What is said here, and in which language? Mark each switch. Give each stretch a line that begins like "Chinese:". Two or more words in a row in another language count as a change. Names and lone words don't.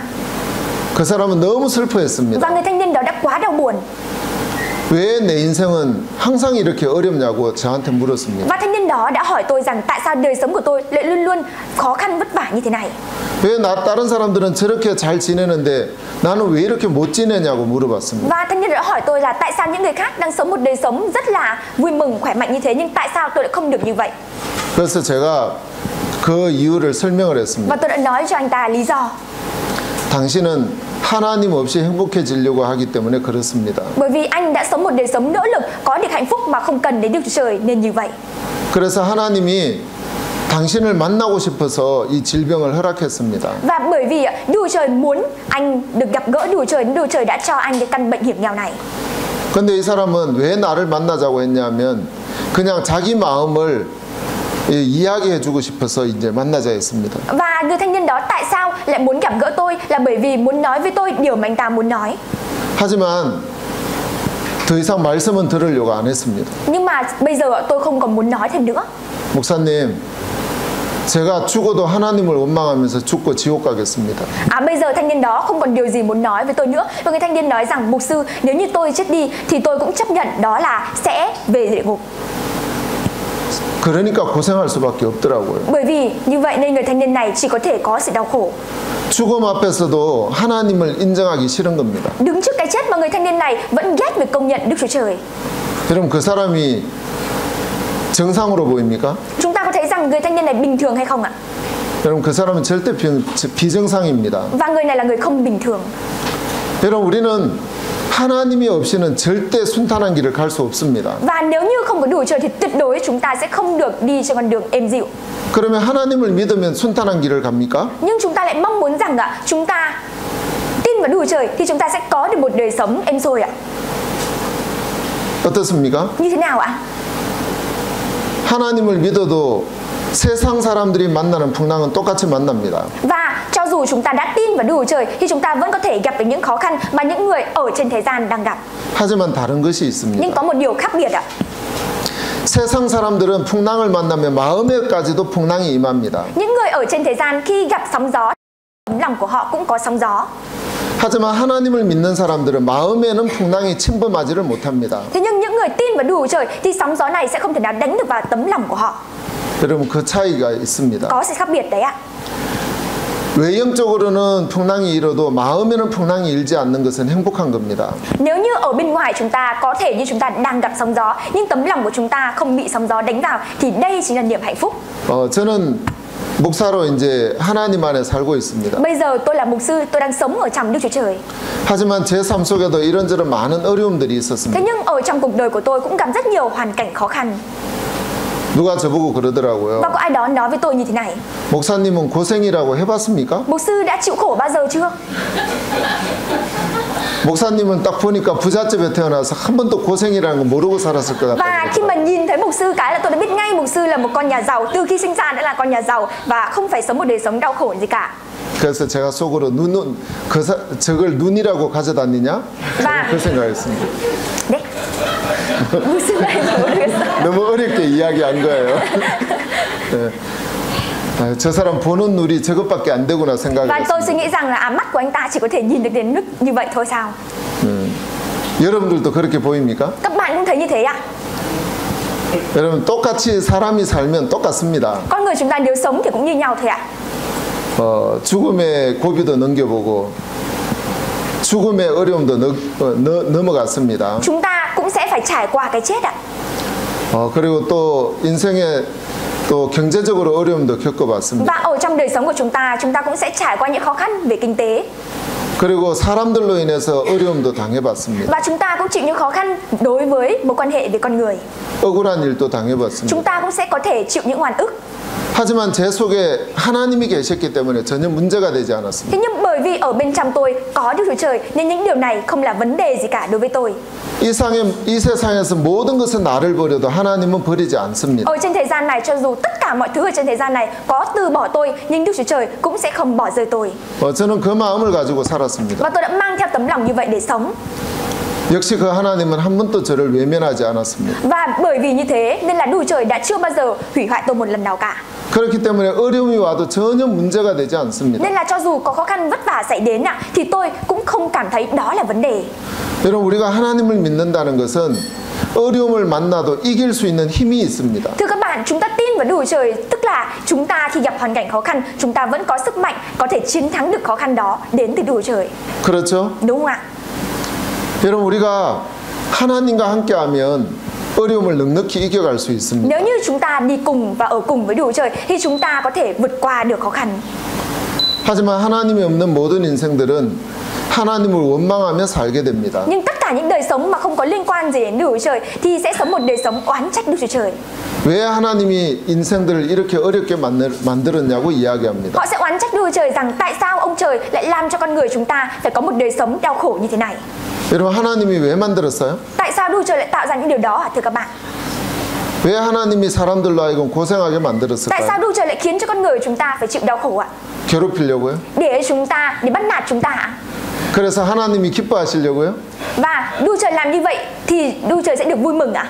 Korean: 그 사람은 너무 슬퍼했습니다.
Vietnamese: Và người thanh niên đó đã quá đau buồn.
Korean: 왜 내 인생은 항상 이렇게 어렵냐고 저한테 물었습니다.
Vietnamese: Và thanh niên đó đã hỏi tôi rằng tại sao đời sống của tôi lại luôn luôn khó khăn vất vả như thế này.
Korean: 왜 다른 사람들은 저렇게 잘 지내는데 나는 왜 이렇게 못 지내냐고 물어봤습니다.
Vietnamese: Và thanh niên đã hỏi tôi là tại sao những người khác đang sống một đời sống rất là vui mừng, khỏe mạnh như thế, nhưng tại sao tôi lại không được như vậy?
Korean: 그래서 제가 그 이유를 설명을 했습니다.
Vietnamese: Và tôi đã nói cho anh ta lý do.
Korean: 당신은 하나님 없이 행복해지려고 하기 때문에 그렇습니다.
Vietnamese: Bởi vì anh đã sống một đời sống nỗ lực có được hạnh phúc mà không cần đến Đức Chúa Trời nên như vậy.
Korean: 그래서 하나님이 당신을 만나고 싶어서 이 질병을 허락했습니다.
Vietnamese: Và bởi vì Đức Chúa Trời muốn anh được gặp gỡ Đức Chúa Trời đã cho anh cái căn bệnh hiểm nghèo này.
Korean: 근데 이 사람은 왜 나를 만나자고 했냐면 그냥 자기 마음을 이야기해주고 싶어서 이제 만나자 했습니다.
Vietnamese: Và người thanh niên đó tại sao lại muốn gặp gỡ tôi là bởi vì muốn nói với tôi điều mà anh ta muốn nói.
Korean: 하지만 더 이상 말씀은 들으려고 안 했습니다.
Vietnamese: Nhưng mà bây giờ tôi không còn muốn nói thêm nữa.
Korean: 목사님, 제가 죽어도 하나님을 원망하면서 죽고 지옥 가겠습니다.
Vietnamese: Bây giờ thanh niên đó không còn điều gì muốn nói với tôi nữa. Và người thanh niên nói rằng mục sư, nếu như tôi chết đi thì tôi cũng chấp nhận đó là sẽ về địa ngục.
Korean: 그러니까 고생할 수밖에 없더라고요.
Vietnamese: Bởi vì như vậy nên người thanh niên này chỉ có thể có sự đau khổ.
Korean: 죽음 앞에서도 하나님을 인정하기 싫은 겁니다.
Vietnamese: Đứng trước cái chết mà người thanh niên này vẫn ghét việc công nhận Đức Chúa Trời.
Korean: 여러분 그 사람이 정상으로 보입니까?
Vietnamese: Chúng ta có thấy rằng người thanh niên này bình thường hay không ạ?
Korean: 여러분 그 사람은 절대 비정상입니다.
Vietnamese: Và người này là người không bình thường.
Korean: 여러분 우리는 하나님이 없이는 절대 순탄한 길을 갈 수 없습니다.
Vietnamese: Và nếu như không có Đức Chúa Trời thì tuyệt đối chúng ta sẽ không được đi trên con đường êm dịu.
Korean: 그러면 하나님을 믿으면 순탄한 길을 갑니까?
Vietnamese: Nhưng chúng ta lại mong muốn rằng chúng ta tin vào Đức Chúa Trời thì chúng ta sẽ có được một đời sống êm xuôi ạ.
Korean: 어떻습니까?
Vietnamese: Như thế nào ạ?
Korean: 하나님을 믿어도 세상 사람들이 만나는 풍랑은 똑같이 만납니다.
Vietnamese: Và cho dù chúng ta đã tin vào Đức Chúa Trời thì chúng ta vẫn có thể gặp được những khó khăn mà những người ở trên thế gian đang gặp.
Korean: 하지만 다른 것이 있습니다.
Vietnamese: Nhưng có một điều khác biệt ạ.
Korean: 세상 사람들은 풍랑을 만나면 마음에까지도 풍랑이 임합니다.
Vietnamese: Những người ở trên thế gian khi gặp sóng gió, tấm lòng của họ cũng có sóng gió.
Korean: 하지만 하나님을 믿는 사람들은 마음에는 풍랑이 침범하지를 못합니다.
Vietnamese: Thế nhưng những người tin vào Đức Chúa Trời thì sóng gió này sẽ không thể nào đánh được vào tấm lòng của họ.
Korean: 여러분 그 차이가 있습니다.
Vietnamese: Có sự khác biệt đấy ạ.
Korean: 외형적으로는 풍랑이 일어도 마음에는 풍랑이 일지 않는 것은 행복한 겁니다.
Vietnamese: Nếu như ở bên ngoài chúng ta có thể như chúng ta đang gặp sóng gió nhưng tấm lòng của chúng ta không bị sóng gió đánh vào thì đây chính là niềm hạnh phúc.
Korean: 저는 목사로 이제 하나님 안에 살고 있습니다.
Vietnamese: Bây giờ tôi là mục sư, tôi đang sống ở trong Đức Chúa Trời.
Korean: 하지만 제 삶 속에도 이런저런 많은 어려움들이
Vietnamese: Thế
Korean: 있었습니다.
Vietnamese: nhưng ở trong cuộc đời của tôi cũng gặp rất nhiều hoàn cảnh khó khăn.
Korean: 누가 저보고 그러더라고요.
Vietnamese: Và có ai đó nói với tôi như thế này:
Korean: 목사님은 고생이라고 해봤습니까?
Vietnamese: Mục sư đã chịu khổ bao giờ chưa?
Korean: 목사님은 딱 보니까 부잣집에 태어나서 한 번도 고생이라는 거 모르고 살았을 것
Vietnamese: Và
Korean: 같아요.
Vietnamese: khi mà nhìn thấy mục sư cái là tôi đã biết ngay mục sư là một con nhà giàu, từ khi sinh ra đã là con nhà giàu và không phải sống một đời sống đau khổ gì cả.
Korean: 그래서 제가 속으로 저걸 눈이라고 가져다니냐? 저는 그 생각했습니다. 네. 무슨 말인지 모르겠어요. 너무 어렵게 이야기한 거예요. 네. 저 사람 보는 눈이 저것밖에 안 되구나
Vietnamese: Và
Korean: 생각했습니다.
Vietnamese: tôi suy nghĩ rằng là mắt của anh ta chỉ có thể nhìn được đến mức như vậy thôi sao?
Korean: 여러분들도 그렇게 보입니까?
Vietnamese: Các bạn cũng thấy như thế ạ?
Korean: 여러분 똑같이 사람이 살면 똑같습니다.
Vietnamese: Con người chúng ta nếu sống thì cũng như nhau thôi ạ.
Korean: 죽음의 고비도 넘겨보고 죽음의 어려움도 넘어갔습니다.
Vietnamese: Chúng ta cũng sẽ phải trải qua cái chết ạ.
Korean: 그리고 또 인생에 또 경제적으로 어려움도 겪어봤습니다.
Vietnamese: Và ở trong đời sống của chúng ta cũng sẽ trải qua những khó khăn về kinh tế.
Korean: 그리고 사람들로 인해서 어려움도 당해봤습니다.
Vietnamese: Và chúng ta cũng chịu những khó khăn đối với mối quan hệ với con người.
Korean: 억울한 일도 당해봤습니다.
Vietnamese: Chúng ta cũng sẽ có thể chịu những oan ức.
Korean: 하지만 제 속에 하나님이 계셨기 때문에 전혀 문제가 되지 않았습니다.
Vietnamese: Thế nhưng bởi vì ở bên trong tôi có Đức Chúa Trời nên những điều này không là vấn đề gì cả đối với tôi.
Korean: 이 세상에서 모든 것은 나를 버려도 하나님은 버리지 않습니다.
Vietnamese: Ở trên thế gian này, cho dù tất cả mọi thứ ở trên thế gian này có từ bỏ tôi, nhưng Đức Chúa Trời cũng sẽ không bỏ rơi tôi.
Korean: 저는 그 마음을 가지고 살았습니다.
Vietnamese: Và tôi đã mang theo tấm lòng như vậy để sống.
Korean: 역시 그 하나님은 한 번도 저를 외면하지 않았습니다.
Vietnamese: Và bởi vì như thế nên là Đức Chúa Trời đã chưa bao giờ hủy hoại tôi một lần nào cả.
Korean: 그렇기 때문에 어려움이 와도 전혀 문제가 되지 않습니다.
Vietnamese: Nên là cho dù có khó khăn vất vả xảy đến thì tôi cũng không cảm thấy đó là vấn đề.
Korean: 여러분 우리가 하나님을 믿는다는 것은 어려움을 만나도 이길 수 있는 힘이 있습니다.
Vietnamese: Thưa các bạn, chúng ta tin vào Đức Chúa Trời, tức là chúng ta khi gặp hoàn cảnh khó khăn, chúng ta vẫn có sức mạnh có thể chiến thắng được khó khăn đó đến từ Đức Chúa Trời.
Korean: 그렇죠?
Vietnamese: Đúng không ạ?
Korean: 여러분 우리가 하나님과 함께하면 어려움을 넉넉히 이겨갈 수 있습니다.
Vietnamese: Nếu như chúng ta đi cùng và ở cùng với Đức Chúa Trời thì chúng ta có thể vượt qua được khó khăn.
Korean: 하지만 하나님이 없는 모든 인생들은 하나님을 원망하며 살게 됩니다.
Vietnamese: Nhưng tất cả những đời sống mà không có liên quan gì đến Đức Chúa Trời thì sẽ sống một đời sống oán trách Đức Chúa Trời.
Korean: 왜 하나님이 인생들을 이렇게 어렵게 만들었냐고 이야기합니다.
Vietnamese: Họ sẽ oán trách Đức Chúa Trời rằng tại sao ông trời lại làm cho con người chúng ta phải có một đời sống đau khổ như thế này.
Korean: 여러분 하나님이 왜 만들었어요?
Vietnamese: Tại sao Đức Chúa Trời lại tạo ra những điều đó hả thưa các bạn?
Korean: 왜 하나님이 사람들로 하여금 고생하게
Vietnamese: Tại
Korean: 만들었을까요?
Vietnamese: sao Đức Chúa Trời lại khiến cho con người chúng ta phải chịu đau khổ ạ?
Korean: 괴롭히려고요?
Vietnamese: Để bắt nạt chúng ta ạ?
Korean: 그래서 하나님이 기뻐하시려고요?
Vietnamese: Và Đức Chúa Trời làm như vậy thì Đức Chúa Trời sẽ được vui mừng ạ?